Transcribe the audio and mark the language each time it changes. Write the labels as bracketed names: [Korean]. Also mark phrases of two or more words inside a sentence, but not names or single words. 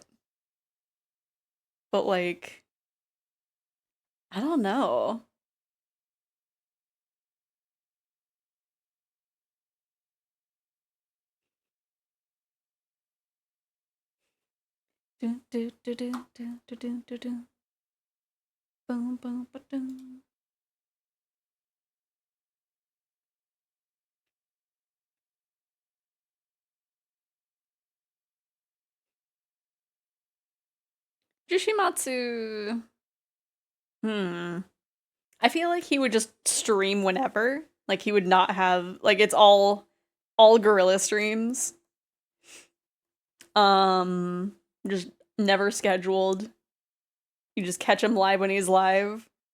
[English] But like I don't know. Do, do, do, do, do, do, do, do, do. Boom, boom, ba-dum. Jishimatsu. I feel like he would just stream whenever. Like he would not have like it's all gorilla streams. Um just never scheduled. You just catch him live when he's live.